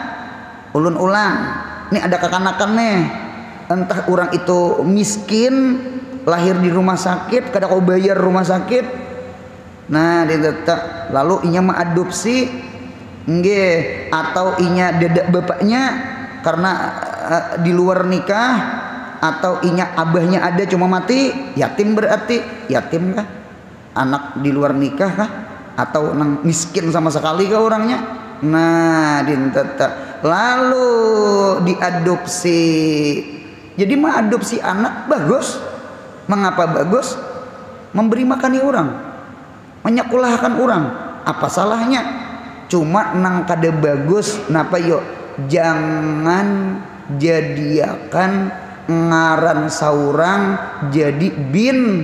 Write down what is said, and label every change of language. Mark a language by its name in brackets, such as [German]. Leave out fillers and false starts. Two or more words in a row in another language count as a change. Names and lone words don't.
[Banjar] Ulun ulang ini ada kekanakan nih entah orang itu miskin lahir di rumah sakit kada kau bayar rumah sakit nah dia tetap lalu inya mengadopsi nggih atau inya dedak bapaknya karena di luar nikah atau inya abahnya ada cuma mati yatim berarti yatim kah anak di luar nikah kah atau nang miskin sama sekali kah orangnya nah dia tetap lalu diadopsi jadi mengadopsi anak bagus mengapa bagus memberi makani orang menyekolahkan orang apa salahnya cuma nang kada bagus napa yuk jangan jadiakan ngaran saurang jadi bin